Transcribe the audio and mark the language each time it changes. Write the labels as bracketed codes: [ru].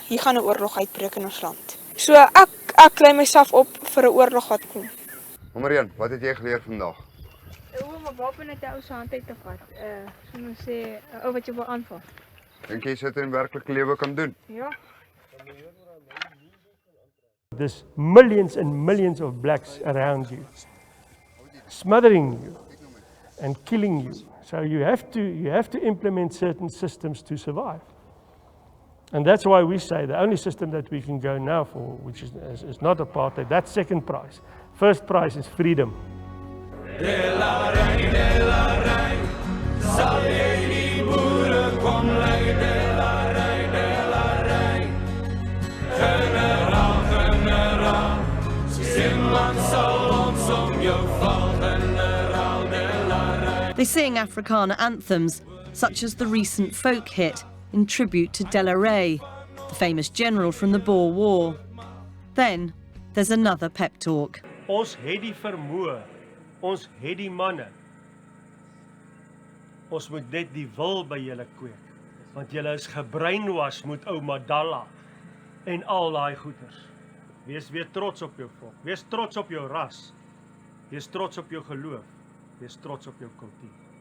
[af] Hier gaan 'n oorlog uitbreek in ons land. So ek kry myself op vir 'n oorlog wat kom. Nommer 1, wat het jy geleer vandag? Hoe om 'n wapen uit 'n ou se hand uit te vat. Soos ons sê, 'n ou wat jou wil aanval. Dink jy sit in werklike lewe kan doen? Ja. [en] There's millions and millions of blacks around you, smothering you and killing you. So you have to implement certain systems to survive. And that's why we say the only system that we can go now for, which is not apartheid, that's second prize. First prize is freedom. They sing Afrikaner anthems, such as the recent folk hit in tribute to De La Rey, the famous general from the Boer War. Then there's another pep talk. [af] Ons het die vermoë, ons het die manne. Ons moet net die wil by julle kweek, want julle is gebreinwas met ou Mandela en al daai goeters. Wees weer trots op jou volk, wees trots op jou ras, wees trots op jou geloof, wees trots op jou kultuur.